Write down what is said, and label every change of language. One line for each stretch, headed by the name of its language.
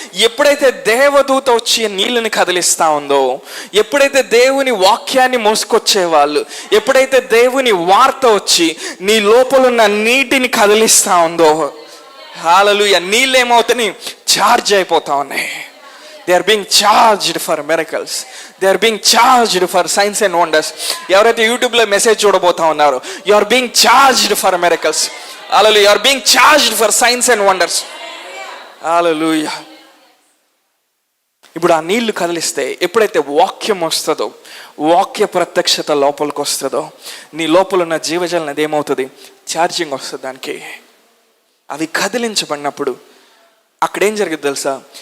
Telugu: ఎప్పుడైతే దేవదూత వచ్చి నీళ్ళని కదిలిస్తా ఉందో, ఎప్పుడైతే దేవుని వాక్యాన్ని మోసుకొచ్చే వాళ్ళు, ఎప్పుడైతే దేవుని వార్త వచ్చి నీ లోపల ఉన్న నీటిని కదిలిస్తా ఉందో, హల్లెలూయా, నీళ్ళు ఏమవుతాయి? చార్జ్ అయిపోతా ఉన్నాయి.
English: They are being charged for miracles. They are being charged for signs and wonders.
Telugu: ఎవరైతే యూట్యూబ్లో మెసేజ్ చూడబోతా ఉన్నారో,
English: you are being charged for miracles. Hallelujah. You are being charged for signs and wonders. Hallelujah.
Telugu: ఇప్పుడు ఆ నీళ్లు కదిలిస్తే, ఎప్పుడైతే వాక్యం వస్తుందో, వాక్య ప్రత్యక్షత లోపలికి వస్తుందో, నీ లోపల ఉన్న జీవజలం అది ఏమవుతుంది? ఛార్జింగ్ వస్తుంది దానికి. అవి కదిలించబడినప్పుడు అక్కడేం జరిగింది తెలుసా?